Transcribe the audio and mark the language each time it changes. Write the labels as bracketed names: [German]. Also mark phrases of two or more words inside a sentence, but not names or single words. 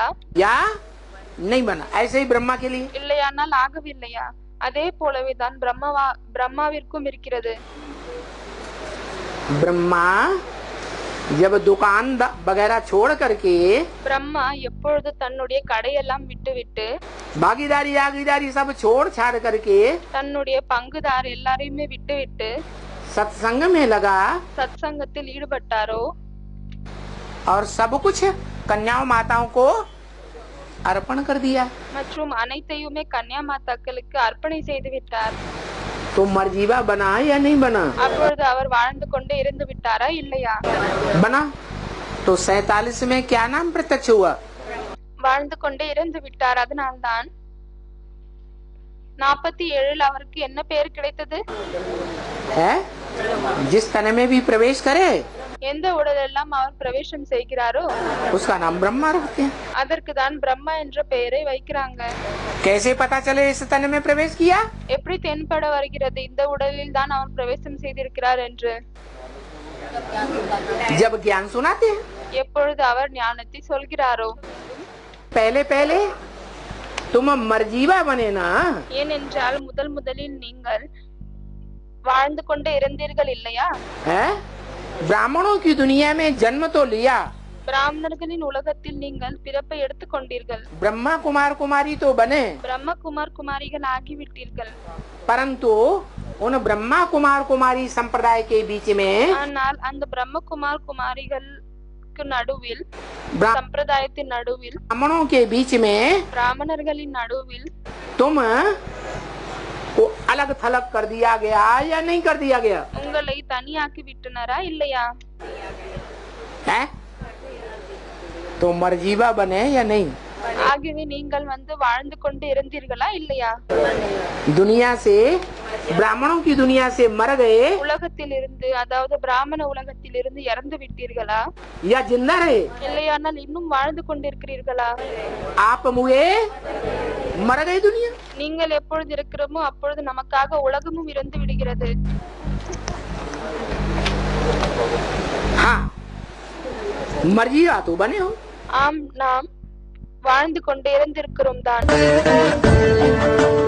[Hindi] या नहीं बना? ऐसे ही ब्रह्मा के लिए। [Tamil] இல்லையானால் ஆகவில்லையா? அதே போலவே தான் பிரம்மாவிற்கும் இருக்கிறது. [Hindi] ब्रह्मा जब दुकान वगैरह छोड़ करके [Tamil] பிரம்மா எப்பொழுது தன்னுடைய கடையெல்லாம் விட்டுவிட்டு [Hindi] भागीदारी सब छोड़ छाड़ करके [Tamil] தன்னுடைய பங்குதார் எல்லாரையுமே விட்டுவிட்டு [Hindi] सत्संग में लगा [Tamil] சத்சங்கத்தில் ஈடுபட்டாரோ [Hindi] और सब कुछ कन्याओं माताओं को अर्पण कर दिया, [Tamil] மற்றும் அனைத்தையுமே கன்யா மாதாக்களுக்கு அர்ப்பணை செய்து விட்டார். [Hindi] तो मर्जीवा बना या नहीं बना? [Tamil] அப்பொழுது அவர் வாழ்ந்து கொண்டே இருந்து விட்டாரா இல்லையா? [Hindi] बना। तो 47 में क्या नाम प्रत्यक्ष हुआ? [Tamil] வாழ்ந்து கொண்டே இருந்து விட்டார். அதனால்தான் 47 அவருக்கு என்ன பெயர் கிடைத்தது? [Hindi] है जिस तन में भी प्रवेश करे [Tamil] எந்த உடலெல்லாம் அவர் பிரவேசம் செய்கிறாரோ [Hindi] उसका नाम ब्रह्मा रखते हैं। [Tamil] அதற்கு தான் பிரம்மா என்ற பெயரை வைக்கிறாங்க. [Hindi] कैसे पता चले इस तन में प्रवेश किया? [Tamil] எப்படி தென்பட வருகிறது இந்த உடலில் தான் அவர் பிரவேசம் செய்திருக்கிறார் என்று? [Hindi] जब ज्ञान सुनाते हैं। [Tamil] எப்பொழுது அவர் ஞானத்தை சொல்கிறாரோ. [Hindi] पहले पहले तुम मर्जीवा बने ना, [Tamil] ஏனென்றால் முதலில் நீங்கள் வாழ்ந்து கொண்டே இருந்தீர்கள் இல்லையா? [Hindi] है? ब्राह्मणों की दुनिया में जन्म तो लिया, [Tamil] பிராமணர்களின் உலகத்தில் நீங்கள் பிறப்பை எடுத்துக் கொண்டீர்கள், [Hindi] ब्रह्मा कुमार कुमारी तो बने, [Tamil] பிரம்ம குமார் குமாரிகள் ஆகிவிட்டீர்கள். [Hindi] परंतु उन ब्रह्मा कुमार कुमारी संप्रदाय के बीच में [Tamil] ஆனால் அந்த பிரம்ம குமார் குமாரிகளுக்கு நடுவில், ब्रा- சம்பிரதாயத்தின் நடுவில், [Hindi] ब्राह्मणों के बीच में [Tamil] பிராமணர்களின் நடுவில் [Hindi] तुम को अलग थलग कर दिया गया या नहीं कर दिया गया? [Tamil] உங்களை தனியாக்கி விட்டனரா இல்லையா? [Hindi] है? तो मर्जीवा बने या नहीं? [Tamil] ஆகவே நீங்கள் வாழ்ந்து கொண்டு இருந்தீர்களா இல்லையா? [Hindi] दुनिया से, ब्राह्मणों की दुनिया से मर गए [Tamil] உலகத்தில் இருந்து, அதாவது பிராமண உலகத்தில் இருந்து இறந்து விட்டீர்களா [Hindi] या जिंदा रहे? [Tamil] இல்லையானால் இன்னும் வாழ்ந்து கொண்டிருக்கிறீர்களா? [Hindi] आप मुए मर गए दुनिया। [Tamil] நீங்கள் எப்பொழுது இருக்கிறோமோ அப்பொழுது நமக்காக உலகமும் இறந்து விடுகிறது. [Hindi] हाँ, मर्जीवा तो बने हो। [Tamil] ஆம், நாம் வாழ்ந்து கொண்டே இருந்திருக்கிறோம் தான்.